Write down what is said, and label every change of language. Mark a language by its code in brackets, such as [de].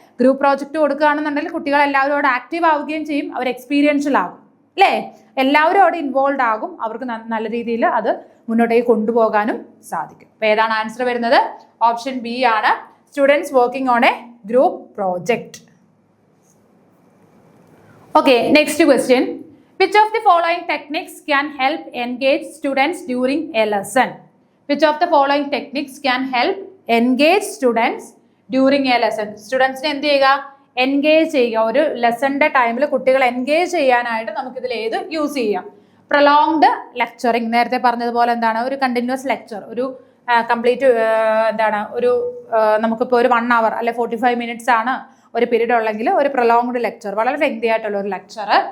[ml] Group project കൊടുക്കുകയാണെന്നുണ്ടെങ്കിൽ കുട്ടികൾ എല്ലാവരും അവിടെ ആക്റ്റീവ് ആവുകയും ചെയ്യും, അവർ എക്സ്പീരിയൻഷ്യൽ ആകും അല്ലേ? എല്ലാവരും അവിടെ ഇൻവോൾവ് ആകും, അവർക്ക് നല്ല രീതിയിൽ അത് മുന്നോട്ടേക്ക് കൊണ്ടുപോകാനും സാധിക്കും. അപ്പോൾ ഏതാണ് ആൻസർ വരുന്നത്? ഓപ്ഷൻ ബി ആണ്, [en] Students working on a group project. Okay, next question. Which of the following techniques can help engage students during a lesson? Which of the following techniques can help engage students during a lesson? [ml] സ്റ്റുഡൻസിനെ എന്ത് ചെയ്യുക? Engage ചെയ്യുക. ഒരു ലെസണിന്റെ ടൈമിൽ കുട്ടികളെ engage ചെയ്യാനായിട്ട് നമുക്കിതിൽ ഏത് use ചെയ്യാം? Prolonged lecturing. നേരത്തെ പറഞ്ഞതുപോലെ എന്താണ്? ഒരു കണ്ടിന്യൂസ് ലെക്ചർ, ഒരു കംപ്ലീറ്റ് എന്താണ്? ഒരു നമുക്കിപ്പോൾ ഒരു 1 hour അല്ലെ 45 മിനിറ്റ്സ് ആണ് ഒരു പീരീഡ് ഉള്ളെങ്കിൽ ഒരു പ്രൊലോങ്ഡ് ലെക്ചർ, വളരെ ലെങ്തി ആയിട്ടുള്ള ഒരു ലെക്ചർ.